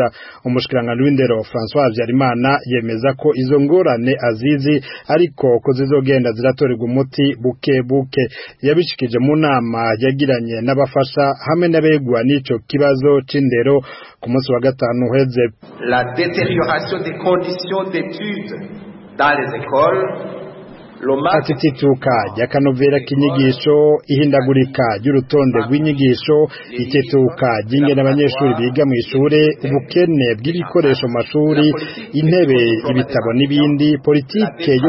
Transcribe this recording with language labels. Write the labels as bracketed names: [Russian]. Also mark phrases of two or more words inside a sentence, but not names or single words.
[Rundi] Umushikiranganje w'indero François Vyarimana yemeza ko izo ngorane azizi ariko ko zizogenda ziratorerwa umuti buke buke. Yabishikije mu nama yagiranye n'abafasha hamwe n'abegwa n'ico kibazo c'indero ku munsi wa gatanu uheze. [French] La détérioration des conditions d'études dans les écoles, [Rundi] atitituka ry'akanovera k'inyigisho, ihindagurika ry'urutonde rw'inyigisho, itituka ry'ingene abanyeshuri biga mu ishure, ubukene bw'ibikoresho mu mashuri, intebe, ibitabo n'ibindi, politike